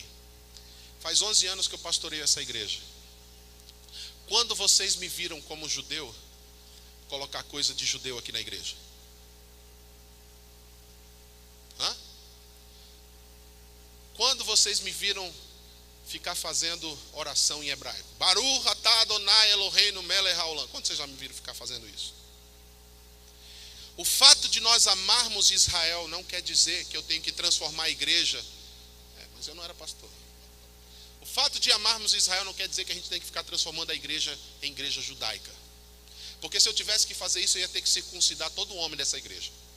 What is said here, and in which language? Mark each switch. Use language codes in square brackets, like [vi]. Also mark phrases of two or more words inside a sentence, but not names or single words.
[pt] Faz 11 anos que eu pastoreio essa igreja. Quando vocês me viram como judeu colocar coisa de judeu aqui na igreja? Quando vocês me viram ficar fazendo oração em hebraico? [he] ברוך אתה אדני אלהינו מלך העולם. [pt] Quando vocês já me viram ficar fazendo isso? O fato de nós amarmos Israel não quer dizer que eu tenho que transformar a igreja. Mas eu não era pastor. O fato de amarmos Israel não quer dizer que a gente tem que ficar transformando a igreja em igreja judaica. Porque se eu tivesse que fazer isso, eu ia ter que circuncidar todo homem dessa igreja.